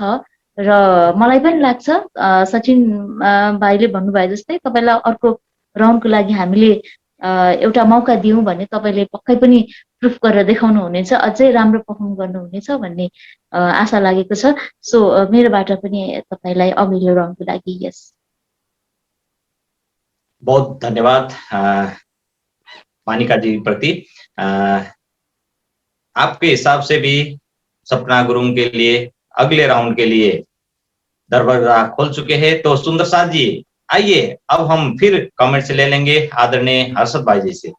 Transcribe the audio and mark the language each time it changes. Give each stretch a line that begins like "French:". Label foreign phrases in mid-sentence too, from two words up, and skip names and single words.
Nepali: र मलाई पनि लाग्छ सचिन भाइले भन्नुभयो जस्तै तपाईलाई अर्को राउन्डको लागि हामीले एउटा मौका दियौं भने तपाईले पक्कै पनि प्रुफ गरेर देखाउनु हुनेछ, अझै राम्रो परफर्म गर्नुहुनेछ भन्ने आशा लागेको छ। सो मेरोबाट पनि तपाईलाई अघिल्लो राउन्डको लागि यस।
Hindi: बहुत धन्यवाद वानिका जी प्रति। आपके हिसाब से भी सपना गुरुङ के लिए अगले राउंड के लिए दरवाजा खोल चुके हैं। तो सुंदर साथ जी आइए अब हम फिर कमेंट्स ले लेंगे आदरणीय हर्षद भाई जी से।